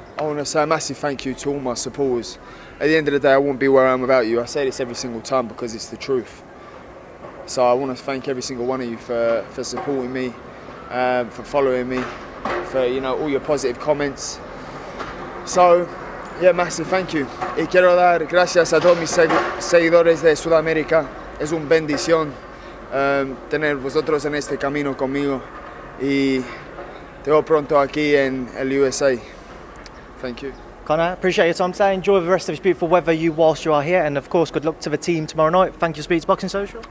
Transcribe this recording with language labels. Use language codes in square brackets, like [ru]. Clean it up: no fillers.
[en] I want to say a massive thank you to all my supporters. At the end of the day, I wouldn't be where I am without you. I say this every single time because it's the truth. So I want to thank every single one of you for supporting me, for following me, for all your positive comments. So, massive thank you. [es] Y quiero dar gracias a todos mis seguidores de Sudamérica. Es una bendición tener vosotros en este camino conmigo y te veo pronto aquí en el USA. [en] Thank you. Conor, appreciate your time today. Enjoy the rest of this beautiful weather whilst you are here, and of course, good luck to the team tomorrow night. Thank you, Speeds Boxing Social.